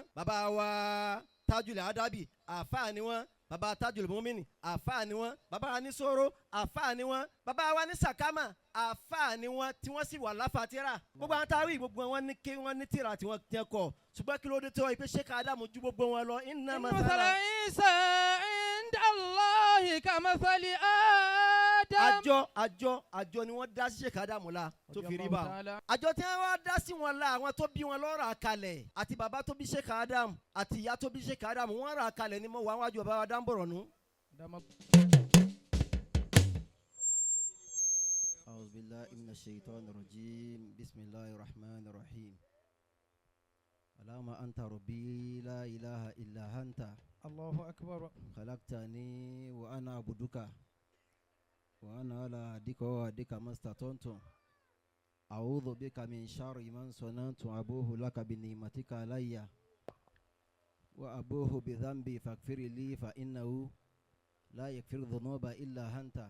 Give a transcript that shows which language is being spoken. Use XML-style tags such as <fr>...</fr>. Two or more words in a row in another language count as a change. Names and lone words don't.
<yo>Bàbá wa Tajul Adabi àfáà ni wọ́n. Bàbá Tajul Mumini àfáà ni wọ́n. Bàbá wa ní Soro àfáà ni wọ́n. Bàbá wa ní Sakama àfáà ni wọ́n tí wọ́n sì wà láfàtírà. Gbogbo àwọn táwí gbogbo wọn ní kí wọ́n ní tírà tí wọ́n tiẹ̀ kọ. Ṣùgbọ́n kí ló dé tó wọ́n pé Sheikh Adam ju gbogbo wọn lọ.</yo> <ar>Inna مثل عيسى عند الله كمثل آدم.</ar> <yo>àjọ ni wọ́n dá sí Sheikh Adam la tó fi rí bá. Àjọ tí wọ́n wá dá sí wọn la àwọn tó bí wọn lọ́ọ́ rà kalẹ̀ àti bàbá tó bí Sheikh Adam àti ìyá tó bí Sheikh Adam wọ́n rà kalẹ̀ ni mo wà wájú bàbá wa dáńbọ̀rọ̀ nù.</yo> <ar>أعوذ بالله من الشيطان الرجيم بسم الله الرحمن الرحيم اللهم أنت ربي لا إله إلا أنت الله أكبر خلقتني وأنا عبدك وأنا على عهدك ووعدك ما استطعت أعوذ بك من شر من صنعت وأبوه لك بنعمتك علي وأبوه بذنبي فاغفر لي فإنه لا يغفر الذنوب إلا أنت</ar>